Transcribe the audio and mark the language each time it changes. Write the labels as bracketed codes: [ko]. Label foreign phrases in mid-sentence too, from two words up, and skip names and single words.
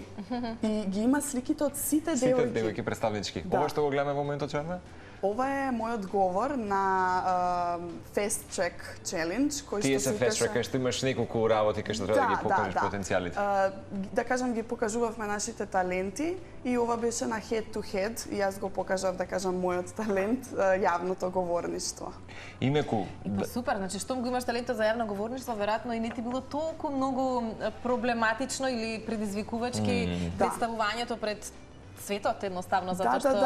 [mk] И ги има сликите од сите девојки. Сите девојки представнички. Ова што го гледаме во моментот, Чарна? Ова е мојот говор на Fast Track Challenge, кој што Тие се Fast Track, што имаш неколку работи кај што треба да ги покажеш потенцијалите. Да кажам, ги покажувавме нашите таленти и ова беше на [en] head to head [mk] и јас го покажав, да кажам, мојот талент, јавното говорништво. Имеку. Супер, значи штом го имаш талентот за јавно говорништво, веројатно и не ти било толку многу проблематично или предизвикувачки представувањето пред светот едноставно, затоа што